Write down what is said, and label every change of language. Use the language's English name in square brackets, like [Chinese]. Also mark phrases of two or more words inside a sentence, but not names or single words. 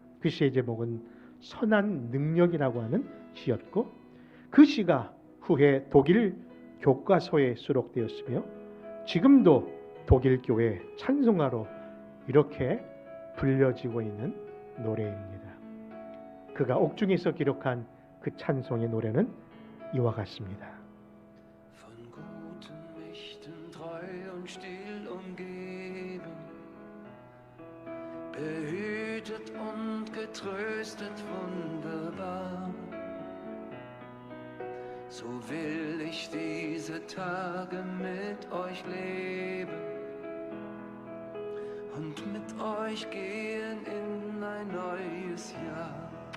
[Korean] 그 시의 제목은 선한 능력이라고 하는 시였고, 그 시가 후에 독일 교과서에 수록되었으며 지금도 독일 교회 찬송가로 이렇게 불려지고 있는 노래입니다. 그가 옥중에서 기록한 그 찬송의 노래는 이와 같습니다. [German] Von guten Mächten treu und still umgeben, behütet und getröstet wunderbar. So will ich diese Tage mit euch leben und mit euch gehen in ein neues Jahr.